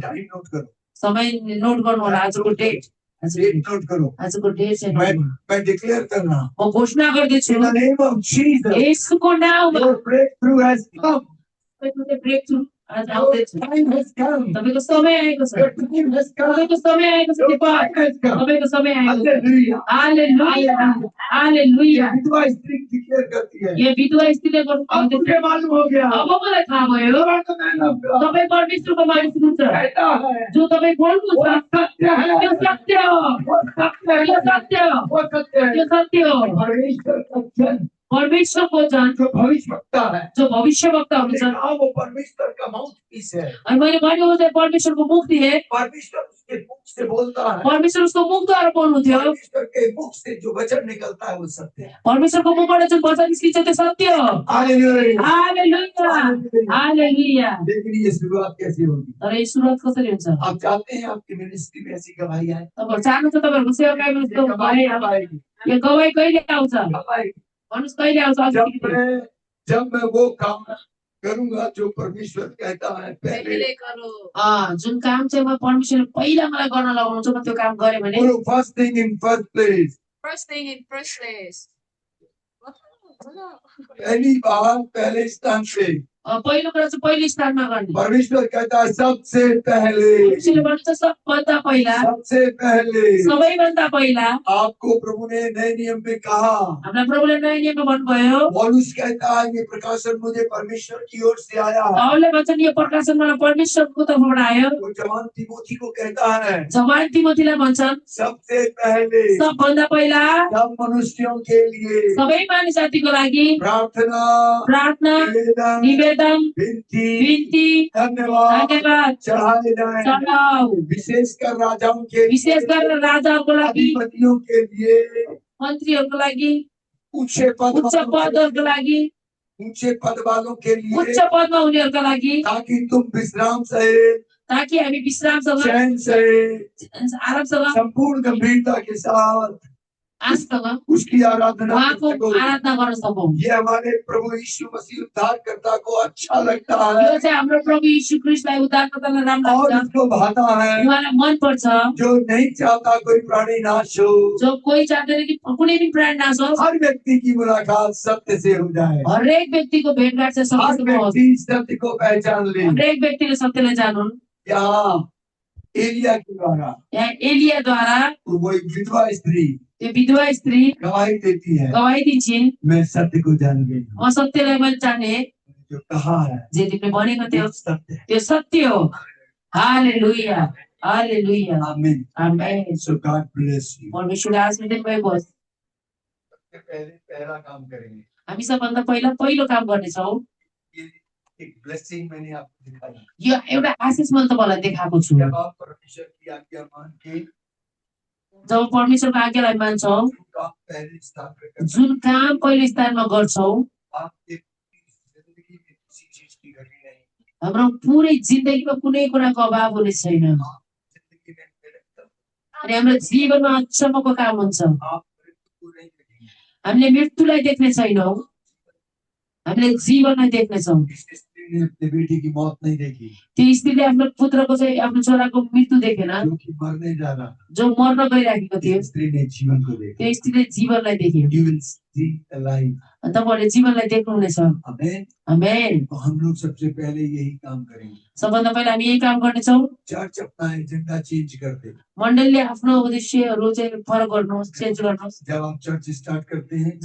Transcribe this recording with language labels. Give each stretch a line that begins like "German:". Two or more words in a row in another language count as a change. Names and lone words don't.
English: time note
Hindi: करो।
Nepali: समय नोट गर्नु होला। आजको डेट
English: date note
Hindi: करो।
Nepali: आजको डेट चाहिँ नोट गर्नु।
Hindi: मैं डिक्लेयर कर रहा हूँ।
Nepali: म घोषणा गर्दैछु
English: In the name of Jesus,
Nepali: येशूको नाममा
English: your breakthrough has come.
Nepali: तपाईँको चाहिँ ब्रेकथ्रू आज आउँदैछ।
English: Your time has come.
Nepali: तपाईँको समय आएको छ।
English: Your time has come.
Nepali: तपाईँको समय आएको छ।
English: Your time has come.
Nepali: तपाईँको समय आएको छ। Hallelujah. हालेलुया हालेलुया।
Hindi: विधवा स्त्री डिक्लेयर करती है,
Nepali: यो विधवा स्त्रीले गर्नु
Hindi: अब मुझे मालूम हो गया,
Nepali: अब मलाई थाहा भयो
English: You are the man of God.
Nepali: तपाईँ परमेश्वरको मानिस हुनुहुन्छ।
Hindi: कहता है,
Nepali: जो तपाईँ बोल्नुहुन्छ
Hindi: वो सत्य है,
Nepali: त्यो सत्य हो।
Hindi: वो सत्य है,
Nepali: त्यो सत्य हो।
Hindi: वो सत्य है।
Nepali: त्यो सत्य हो।
Hindi: परमेश्वर का जन
Nepali: परमेश्वरको जन
Hindi: जो भविष्यवक्ता है,
Nepali: जो भविष्यवक्ता हुनुहुन्छ।
Hindi: हाँ, वो परमेश्वर का
English: mouth piece
Hindi: है।
Nepali: अनि मैले भने वो चाहिँ परमेश्वरको मुख थिए।
Hindi: परमेश्वर उसके मुख से बोलता है,
Nepali: परमेश्वर उसको मुखद्वारा बोल्नु थियो।
Hindi: परमेश्वर के मुख से जो वचन निकलता है वो सत्य है।
Nepali: परमेश्वरको मुखबाट जुन वचन निस्किन्छ त्यो सत्य हो। हालेलुया। हालेलुया, हालेलुया।
Hindi: लेकिन ये शुरुआत कैसे होगी?
Nepali: तर यो सुरुवात कसरी हुन्छ?
Hindi: आप चाहते हैं आपकी मिनिस्ट्री में ऐसी गवाही आए?
Nepali: तपाईहरु चाहनुहुन्छ तपाईँहरुको सेवाकाईमा यस्तो गवाही गवाही
Hindi: कब आएगी?
Nepali: यो गवाही कहिले आउँछ?
Hindi: कब आएगी?
Nepali: भन्नुस् कहिले आउँछ?
Hindi: जब मैं वो काम करूंगा जो परमेश्वर कहता है पहले
Nepali: पहिले गरो। जुन काम चाहिँ म परमेश्वरले पहिला मलाई गर्न लगाउनुहुन्छ म त्यो काम गरेँ भने
English: First thing in first place, First thing in first place.
Hindi: पहली बार पहले स्थान पे
Nepali: पहिलो कुरा चाहिँ पहिलो स्थानमा गर्ने।
Hindi: परमेश्वर कहता है सबसे पहले,
Nepali: परमेश्वरले भन्छ सबभन्दा पहिला,
Hindi: सबसे पहले
Nepali: सबैभन्दा पहिला।
Hindi: आपको प्रभु ने नए नियम में कहा,
Nepali: हामीलाई प्रभुले नयाँ नियममा भन्नुभयो।
Hindi: पौलुस कहता है ये प्रकाशन मुझे परमेश्वर की ओर से आया।
Nepali: पावलले भन्छन् यो प्रकाशन मलाई परमेश्वरको तर्फबाट आयो।
Hindi: वो जवान तिमोथी को कहता है,
Nepali: जवान तिमोथीलाई भन्छन्
Hindi: सबसे पहले
Nepali: सबभन्दा पहिला
Hindi: सब मनुष्यों के लिए
Nepali: सबै मानिस जातिको लागि
Hindi: प्रार्थना,
Nepali: प्रार्थना,
Hindi: निवेदन,
Nepali: निवेदन,
Hindi: विनती, धन्यवाद चढ़ाए जाए,
Nepali: चढाऊ।
Hindi: विशेषकर राजाओं के लिए,
Nepali: विशेष गरेर राजाहरूको लागि,
Hindi: अधिपतियों के लिए,
Nepali: मन्त्रीहरूको लागि, उच्च पद उच्च पदहरूको लागि,
Hindi: ऊंचे पद वालों के लिए,
Nepali: उच्च पदमा हुनेहरूका लागि,
Hindi: ताकि तुम विश्राम सहित,
Nepali: ताकि हामी विश्रामसँग,
Hindi: चैन सहित,
Nepali: आरामसँग,
Hindi: संपूर्ण गंभीरता के साथ
Nepali: आशसँग
Hindi: उसकी आराधना कर
Nepali: उहाँको सको। आराधना गर्न सकौँ।
Hindi: ये हमारे प्रभु यीशु मसीह उद्धारकर्ता को अच्छा लगता है
Nepali: यो चाहिँ हाम्रो प्रभु यीशु ख्रीष्टलाई उद्धारकर्तालाई राम्रो
Hindi: और
Nepali: लाग्छ,
Hindi: उसको भाता है।
Nepali: उहाँलाई मन पर्छ।
Hindi: जो नहीं चाहता कोई प्राणी नाश हो,
Nepali: जो कोही चाहदैन कि कुनै पनि प्राणी नाश होस्।
Hindi: हर व्यक्ति की मुलाकात सत्य से हो जाए,
Nepali: हरेक व्यक्तिको भेटघाट चाहिँ
Hindi: हर
Nepali: सत्यसँग होस्।
Hindi: व्यक्ति सत्य को पहचान ले।
Nepali: हरेक व्यक्तिले सत्यलाई जानुन्।
Hindi: यहाँ एलिया के द्वारा
Nepali: यहाँ एलियाद्वारा
Hindi: वो एक विधवा स्त्री
Nepali: त्यो विधवा स्त्री
Hindi: गवाही देती है,
Nepali: गवाही दिन्छिन्,
Hindi: मैं सत्य को जान गई हूँ।
Nepali: म सत्यलाई मैले जाने।
Hindi: जो कहा है
Nepali: जे तिमीले भनेको थियो
Hindi: सत्य है।
Nepali: त्यो सत्य हो। हालेलुया, हालेलुया, आमीन। आमेन।
English: So God bless you।
Nepali: परमेश्वरले आशीष दिनुभएको होस्।
Hindi: सबसे पहले पहला काम करेंगे।
Nepali: हामी सबभन्दा पहिला पहिलो काम गर्नेछौँ।
Hindi: ये एक ब्लेसिंग मैंने आपको दिखाया।
Nepali: यो एउटा आशीष मैले तपाईँलाई देखाएको छु।
Hindi: जब आप परमेश्वर की आज्ञा मान के
Nepali: जब परमेश्वरको आज्ञालाई मान्छौँ,
Hindi: काम पहले स्थान पे करना,
Nepali: जुन काम पहिलो स्थानमा गर्छौँ,
Hindi: आपके जिंदगी में किसी चीज की कमी नहीं,
Nepali: हाम्रो पुरै जिन्दगीमा कुनै कुराको अभाव हुने छैन।
Hindi: जिंदगी में निरंतर
Nepali: अनि हाम्रो जीवनमा अचम्मको काम हुन्छ।
Hindi: आप मृत्यु को नहीं देखेंगे।
Nepali: हामीले मृत्युलाई देख्ने छैनौँ, हामीले जीवनलाई देख्नेछौँ।
Hindi: इस स्त्री ने अपने बेटे की मौत नहीं देखी,
Nepali: त्यो स्त्रीले आफ्नो पुत्रको चाहिँ आफ्नो छोराको मृत्यु देखेन,
Hindi: जो कि मरने जा रहा था।
Nepali: जो मर्न गइराखेको थियो।
Hindi: इस स्त्री ने जीवन को देखा।
Nepali: त्यो स्त्रीले जीवनलाई देख्यो।
English: You will see the life।
Nepali: तपाईँहरूले जीवनलाई देख्नुहुनेछ। आमेन। आमेन।
Hindi: तो हम लोग सबसे पहले यही काम करेंगे।
Nepali: सबभन्दा पहिला हामी यही काम गर्नेछौँ।
Hindi: चर्च अपना
English: agenda change
Hindi: कर दे।
Nepali: मण्डलले आफ्नो उद्देश्यहरू चाहिँ फरक गर्नुहोस्, चेन्ज गर्नुहोस्।
Hindi: जब आप
English: church start
Hindi: करते हैं,